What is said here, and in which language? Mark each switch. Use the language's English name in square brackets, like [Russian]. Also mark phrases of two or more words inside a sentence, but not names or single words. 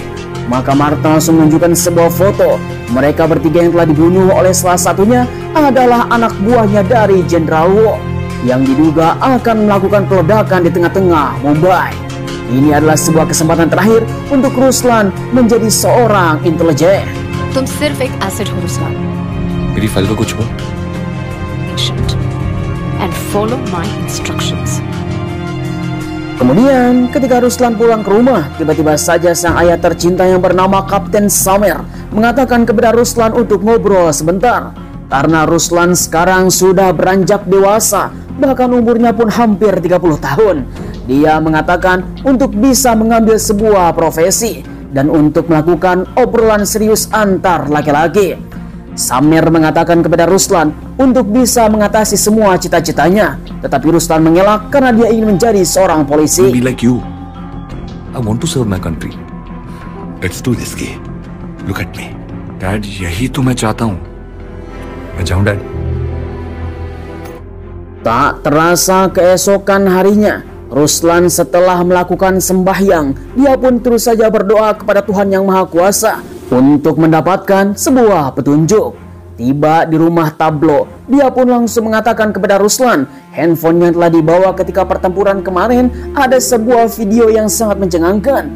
[Indonesian] Maka Marta langsung menunjukkan sebuah foto. Mereka bertiga yang telah dibunuh oleh salah satunya adalah anak buahnya dari Jenderal Wo yang diduga akan melakukan peledakan di tengah-tengah Mumbai. Ini adalah sebuah kesempatan terakhir untuk Ruslan menjadi seorang intelijen. [Hindi] तुम सिर्फ एक एसिड हो रुस्लान. मेरी फाइल को कुछ हो? [English] Patient and follow my instructions. [Indonesian] Kemudian ketika Ruslan pulang ke rumah, tiba-tiba saja sang ayah tercinta yang bernama Kapten Samer mengatakan kepada Ruslan untuk ngobrol sebentar. Karena Ruslan sekarang sudah beranjak dewasa, bahkan umurnya pun hampir 30 tahun. Dia mengatakan untuk bisa mengambil sebuah profesi dan untuk melakukan obrolan serius antar laki-laki. Samer mengatakan kepada Ruslan untuk bisa mengatasi semua cita-citanya, tetapi Ruslan mengelak karena dia ingin menjadi seorang polisi. [English] Be like you. I want to serve my country. Let's do this, Ki. Look at me. Dad, [Hindi] यही तो मैं चाहता हूँ. मैं जाऊँ, [English] Dad. [Indonesian] Tak terasa keesokan harinya, Ruslan setelah melakukan sembahyang, dia pun terus saja berdoa kepada Tuhan Yang Maha Kuasa untuk mendapatkan sebuah petunjuk. Tiba di rumah Tablo, dia pun langsung mengatakan kepada Ruslan, handphone yang telah dibawa ketika pertempuran kemarin ada sebuah video yang sangat mencengangkan.